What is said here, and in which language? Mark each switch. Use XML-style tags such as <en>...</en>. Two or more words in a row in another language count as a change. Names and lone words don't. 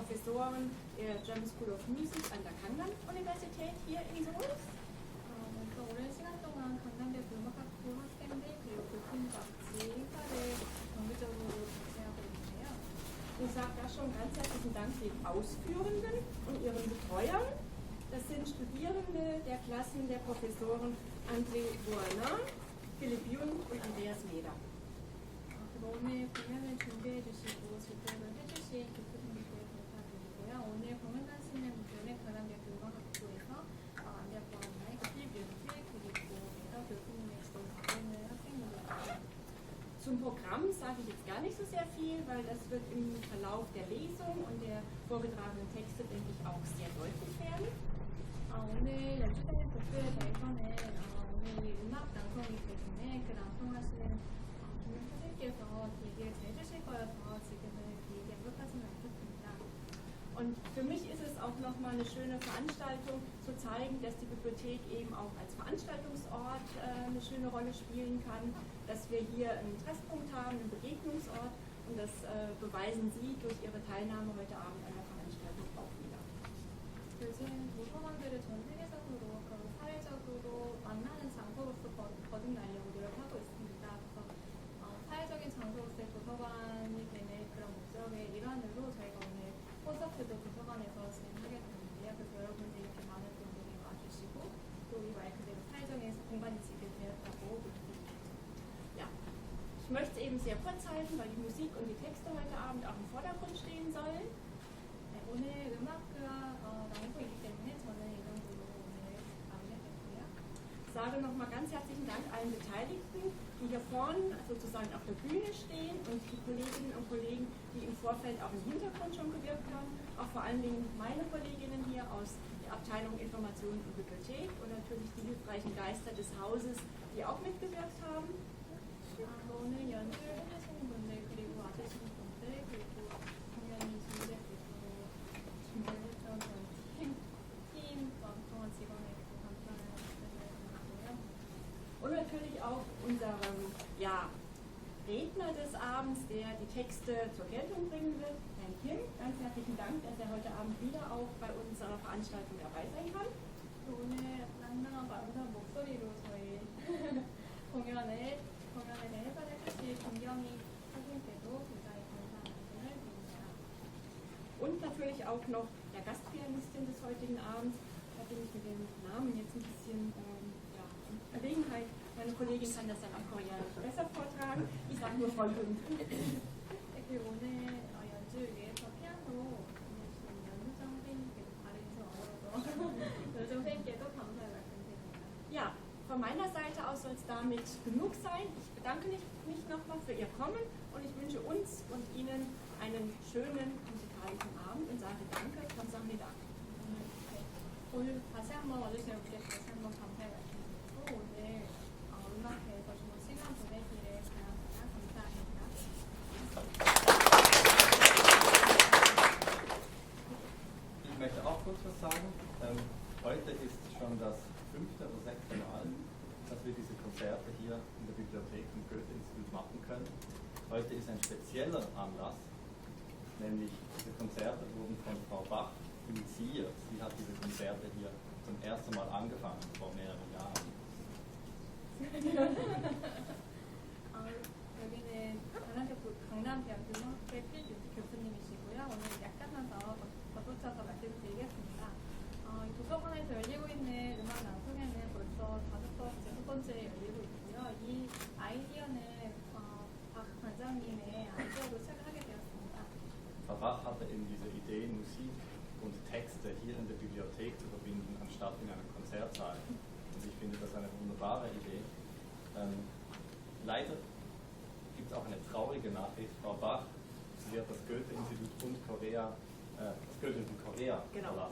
<de>Professoren der German School of Music an der Kangnan-Universität hier in Seoul.</de> <ko>먼저 오랜 시간 동안 강남대 음악학부 학생들 그리고 교수님과 같이 행사를 정기적으로 개최하고 있는데요.</ko> <de>Ich sage da schon ganz herzlichen Dank den Ausführenden und ihren Betreuern. Das sind Studierende der Klassen der Professoren André Boana, Philipp Jung und Andreas Meder.</de> <ko>그리고 오늘 공연을 준비해 주시고 지도를 해주신 교수님께 감사드리고요. 오늘 공연 하시는 분들은 강남대 음악학부에서 안대 보안나의 필립 윤필 그리고 메더 교수님의 지도를 받는 학생들입니다.</ko> <de>Zum Programm sage ich jetzt gar nicht so sehr viel, weil das wird im Verlauf der Lesung und der vorgetragenen Texte, denke ich, auch sehr deutlich werden.</de> <ko>오늘 연주되는 곡들에 대해서는 오늘 음악 낭송이기 때문에 그 낭송하시는 김영 선생님께서 얘기를 잘 해주실 거여서 지금은 그 얘기 언급하지는 않겠습니다.</ko> <de>Und für mich ist es auch nochmal eine schöne Veranstaltung, zu zeigen, dass die Bibliothek eben auch als Veranstaltungsort eine schöne Rolle spielen kann, dass wir hier einen Treffpunkt haben, einen Begegnungsort und das beweisen Sie durch Ihre Teilnahme heute Abend an der Veranstaltung auch wieder.</de> <ko>요즘 도서관들을 전 세계적으로 사회적으로 만나는 장소로서 거듭나려고 노력하고 있습니다. 그래서 사회적인 장소로서의 도서관이 되는 그런 목적의 일환으로 저희가 오늘 콘서트도 도서관에서 진행하게 됐는데요. 그래서 여러분들이 이렇게 많은 분들이 와주시고 또 이 말 그대로 사회적인 공간이 지게 되었다고 느끼고</ko> <de>Ja, ich möchte eben sehr kurz halten, weil die Musik und die Texte heute Abend auch im Vordergrund stehen sollen.</de> <ko>오늘 음악과 낭송이기 때문에 저는 이 정도로 오늘 마무리하겠고요.</ko> <de>Ich sage nochmal ganz herzlichen Dank allen Beteiligten, die hier vorne sozusagen auf der Bühne stehen und die Kolleginnen und Kollegen, die im Vorfeld auch im Hintergrund schon gewirkt haben. Auch vor allen Dingen meine Kolleginnen hier aus der Abteilung Information und Bibliothek und natürlich die hilfreichen Geister des Hauses, die auch mitgewirkt haben.</de> <ko>오늘 연주를 해주시는 분들 그리고 와주시는 분들 그리고 공연이 준비될 수 있도록 준비를 해주던 팀 동안 직원에게 감사를 드리고요.</ko> <de>Und natürlich auch unserem Redner des Abends, der die Texte zur Geltung bringen wird, Herrn Kim. Ganz herzlichen Dank, dass er heute Abend wieder auch bei unserer Veranstaltung dabei sein kann.</de> <ko>오늘 낭낭하고 아름다운 목소리로 저희 공연에 해설해 주실 김경희 선생님께도 굉장히 감사한 말씀을 드립니다.</ko> <de>Und natürlich auch noch der Gastpianistin des heutigen Abends, da bin ich mit dem Namen jetzt ein bisschen in Verlegenheit. Meine Kollegin kann das dann auf Koreanisch besser vortragen. Ich sage nur Frau Jung.</de> <ko>그리고 오늘 연주를 위해서 피아노 보내주신 연주정 선생님께도 발음이 좀 어려워서 연주정 선생님께도 감사의 말씀드립니다.</ko> <de>Ja, von meiner Seite aus soll es damit genug sein. Ich bedanke mich nochmal für Ihr Kommen und ich wünsche uns und Ihnen einen schönen musikalischen Abend und sage Danke,</de> <ko>감사합니다. 오늘 다시 한번 와주신 분께 다시 한번 감사의 말씀드리고 오늘 음악회에서 좋은 시간 보내기를 바랍니다. 감사합니다.</ko> <de>Ich möchte auch kurz was sagen. Heute ist schon das 5. oder 6. Mal, dass wir diese Konzerte hier in der Bibliothek im Goethe-Institut machen können. Heute ist ein spezieller Anlass, nämlich diese Konzerte wurden von Frau Bach initiiert. Sie hat diese Konzerte hier zum ersten Mal angefangen, vor mehreren Jahren.</de> <ko>여기는 강남대학교 음악회 필립 교수님이시고요. 오늘 약간만 더 덧붙여서 말씀드리겠습니다. 이 도서관에서 열리고 있는 음악 낭송회는 벌써 6번째 열리고 있고요. 이 아이디어는 박 관장님의 아이디어로 시작을 하게 되었습니다.</ko> <de>Frau Bach hatte eben diese Idee, Musik und Texte hier in der Bibliothek zu verbinden, anstatt in einem Konzertsaal. Und ich finde das eine wunderbare Idee. Leider gibt es auch eine traurige Nachricht. Frau Bach, sie hat das Goethe-Institut und Korea, das Goethe in Korea verlassen.</de>